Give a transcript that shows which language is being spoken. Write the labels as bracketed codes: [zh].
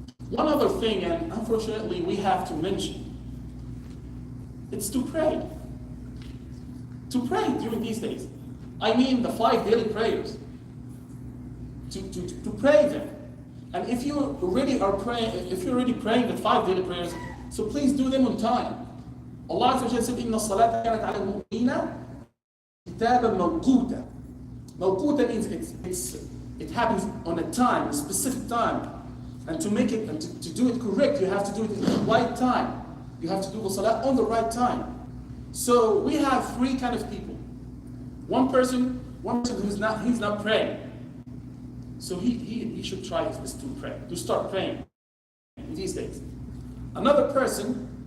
[en] One other thing, and unfortunately we have to mention, it's to pray. To pray during these days. I mean the 5 daily prayers. To pray them. And if you already are praying, if you're already praying the 5 daily prayers, so please do them on time. Allah Azza wa Jalla said, [ar] إِنَّ الصَّلَاةَ كَانَتْ عَلَى الْمُؤْمِنِينَ كِتَابًا مَوْقُوتًا. [en] Mawquta means it happens on a time, a specific time. And to make it, and to do it correct, you have to do it in the right time. You have to do the salah on the right time. So we have 3 kind of people. One person he's not praying. So he should try his best to pray, to start praying in these days. Another person